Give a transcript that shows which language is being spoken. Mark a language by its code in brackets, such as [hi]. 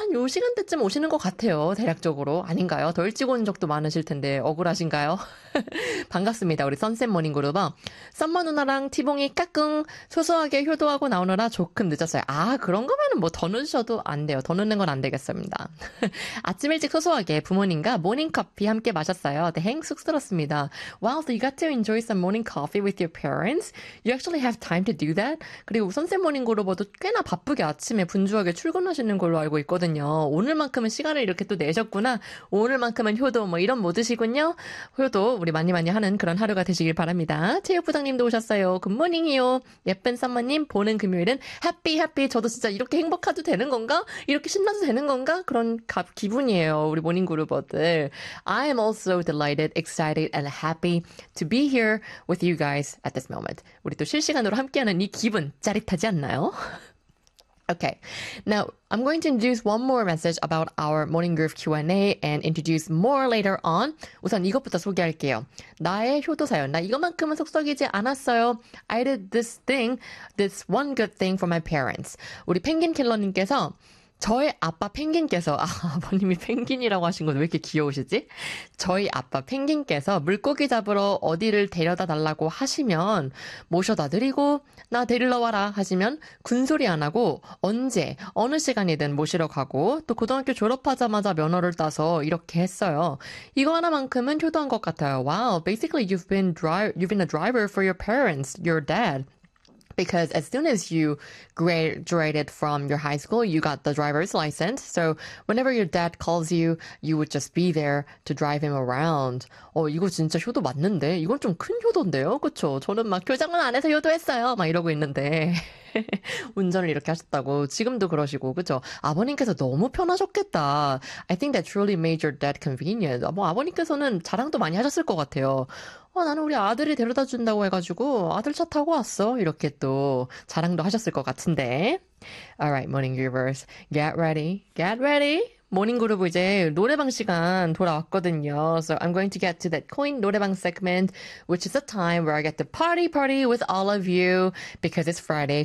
[ko] 요 시간대쯤 오시는 것 같아요, 대략적으로. 아닌가요? 덜 찍어 온 적도 많으실 텐데 억울하신가요? 반갑습니다, 우리 선샘 모닝그룹아. 썸머 누나랑 티봉이 까꿍 소소하게 효도하고 나오느라 조금 늦었어요. 아, 그런 거면 뭐더 늦으셔도 안 돼요. 더 늦는 건안 되겠습니다. 아침 일찍 소소하게 부모님과 모닝커피 함께 마셨어요. 대행 쑥스럽습니다. [en] Wow, so you got to enjoy some morning coffee with your parents? You actually have time to do that? [ko] 그리고 선샘 모닝그룹어도 꽤나 바쁘게 아침에 분주하게 출근하시는 걸로 알고 있거든요. 오늘만큼은 시간을 이렇게 또 내셨구나. 오늘만큼은 효도 뭐 이런 모드시군요. 효도 우리 많이 많이 하는 그런 하루가 되시길 바랍니다. 체육부장님도 오셨어요. 굿모닝이요. 예쁜 썸머님 보는 금요일은 해피 해피. 저도 진짜 이렇게 행복해도 되는 건가? 이렇게 신나도 되는 건가? 그런 기분이에요. 우리 모닝그룹어들. [en] I am also delighted, excited, and happy to be here with you guys at this moment. [ko] 우리 또 실시간으로 함께하는 이 기분 짜릿하지 않나요? [en] Okay, now I'm going to introduce one more message about our morning groove Q&A and introduce more later on. [ko] 우선 이것부터 소개할게요. 나의 효도 사연. 나 이것만큼은 속썩이지 않았어요. [en] I did this one good thing for my parents. [ko] 우리 펭귄 킬러님께서 저의 아빠 펭귄께서, 아, 아버님이 펭귄이라고 하신 건왜 이렇게 귀여우시지? 저희 아빠 펭귄께서 물고기 잡으러 어디를 데려다 달라고 하시면 모셔다 드리고, 나 데리러 와라 하시면 군소리 안 하고 언제, 어느 시간이든 모시러 가고, 또 고등학교 졸업하자마자 면허를 따서 이렇게 했어요. 이거 하나만큼은 효도한 것 같아요. [en] Wow, basically you've been a driver for your parents, your dad. Because as soon as you graduated from your high school, you got the driver's license. So whenever your dad calls you, you would just be there to drive him around. [ko] 이거 진짜 효도 맞는데? 이건 좀큰 효도인데요? 그쵸? 저는 막 교장은 안 해서 효도했어요. 막 이러고 있는데. 운전을 이렇게 하셨다고. 지금도 그러시고, 그쵸? 아버님께서 너무 편하셨겠다. [en] I think that truly made your dad convenient. [ko] 뭐 아버님께서는 자랑도 많이 하셨을 것 같아요. 나는 우리 아들이 데려다 준다고 해가지고 아들 차 타고 왔어. 이렇게 또 자랑도 하셨을 것 같은데. [en] Alright, morning groovers. Get ready. Get ready. [ko] 모닝 그룹 이제 노래방 시간 돌아왔거든요. [en] So I'm going to get to that coin 노래방 segment, which is a time where I get to party party with all of you because it's Friday.